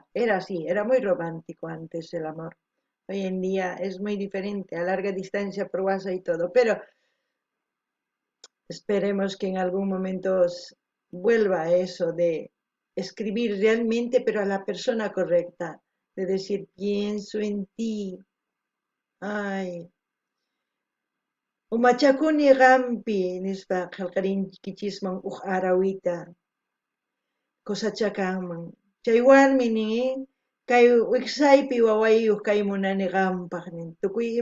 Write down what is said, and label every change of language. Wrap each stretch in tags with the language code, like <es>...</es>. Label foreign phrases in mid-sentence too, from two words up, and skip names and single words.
<es>Era así, era muy romántico antes el amor. Hoy en día es muy diferente, a larga distancia por WhatsApp y todo, pero esperemos que en algún momento vuelva eso de escribir realmente, pero a la persona correcta, de decir, pienso en ti.</es> <qu>Ay, umachakuni gampi, nispa qillqarinkichisman arawita, cosachakanman. Chay warmini kay wiksaypi wawayuq kay munani qampaq nin.</qu>